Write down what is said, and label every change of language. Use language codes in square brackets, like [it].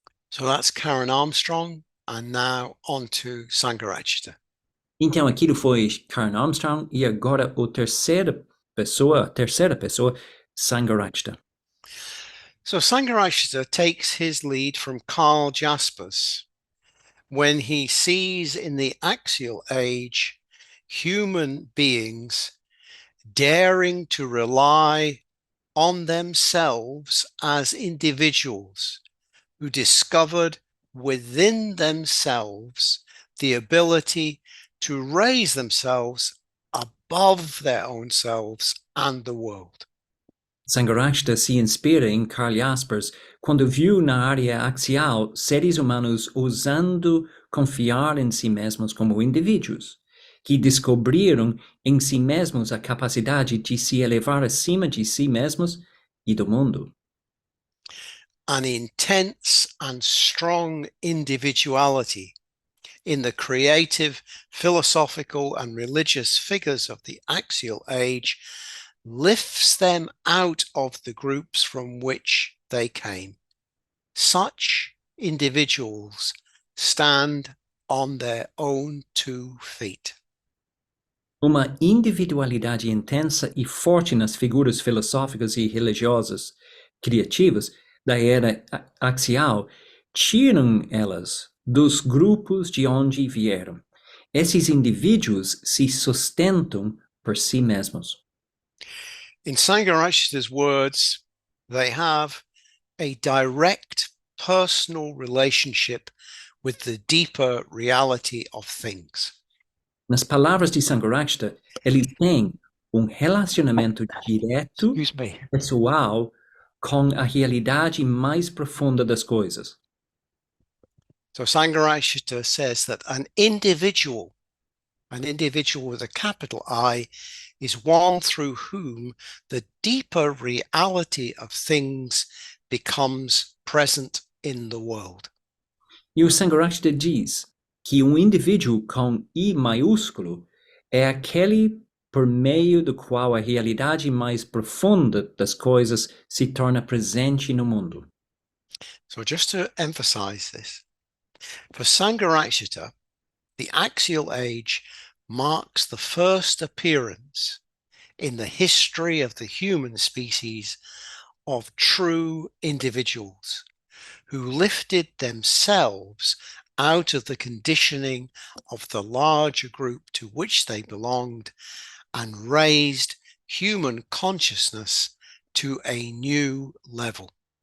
[en] So that's Karen Armstrong, and now on to Sangharakshita. [pt] Então, aquilo foi Karen Armstrong, e agora a terceira pessoa, Sangharakshita. [en] So Sangharakshita takes his lead from Karl Jaspers when he sees in the Axial Age human beings daring to rely on themselves as individuals who discovered within themselves the ability to raise themselves above their own selves and the world. [pt] Sangharakshita se inspira em Karl Jaspers quando viu na área axial seres humanos ousando confiar em si mesmos como indivíduos, que descobriram em si mesmos a capacidade de se elevar acima de si mesmos e do mundo. [en] An intense and strong individuality in the creative, philosophical, and religious figures of the Axial Age lifts them out of the groups from which they came. Such individuals stand on their own 2 feet. [pt] Uma individualidade intensa e forte nas figuras filosóficas e religiosas criativas da era axial tiram elas dos grupos de onde vieram. Esses indivíduos se sustentam por si mesmos. [en] In Sangharakshita's words, they have a direct personal relationship with the deeper reality of things. [pt] Nas palavras de Sangharakshita, eles têm relacionamento direto, pessoal, com a realidade mais profunda das coisas. [en] So Sangharakshita says that an individual with a capital I, is one through whom the deeper reality of things becomes present in the world. [pt] E o Sangharakshita diz que um indivíduo com I maiúsculo é aquele por meio do qual a realidade mais profunda das coisas se torna presente no mundo. [en] So just to emphasize this, for Sangharakshita, the axial age marks the first appearance in the history of the human species of true individuals who lifted themselves out of the conditioning of the larger group to which they belonged and raised human consciousness to a new level.